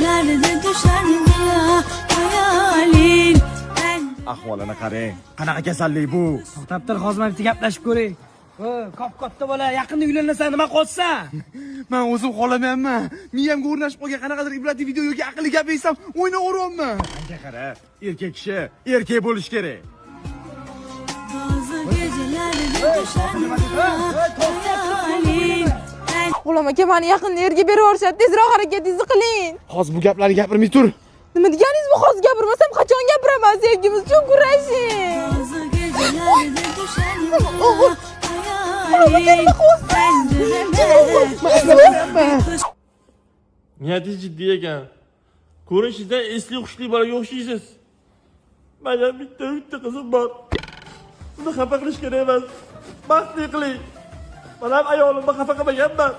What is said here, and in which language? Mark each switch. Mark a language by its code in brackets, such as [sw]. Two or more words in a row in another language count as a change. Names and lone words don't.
[tr] gecelerde düşer ya hayalin. [uz] Ahvolini qarang. Qanaqa kasallik bu? To'xtab tur, hozir bitta gaplashib ko'ring. Kop katta bola, yaqinda uylanasan, nima qolsa? Men o'zim xolamayapman. Miyamga o'rnashib qolgan qanaqadir ibratli video yoki aqlli gap eshitsam, o'ynaveryapman. Qancha qara, erkak kishi erkak bo'lish kerak. [tr] Bazı gecelerde düşer ya hayalin. [uz] G'ulom aka, meni yaqinda yerga berib yuborishadi. Tezroq harakatingizni qiling. Hozir bu gaplarni gapirmay tur. Nima deganingiz bu? Hozir gapirmasam qachon gapiraman? Sevgimiz uchun kurashing. [tr] Bazı gecelerde düşer ya hayalin. [uz] Niyatingiz jiddiy ekan. Ko'rinishingizdan esli hushli bolaga o'xshaysiz. Mana bitta qizim bor. Buni xafa qilish kerak emas. Baxtli qiling. Men ham ayolimni xafa qilmaganman.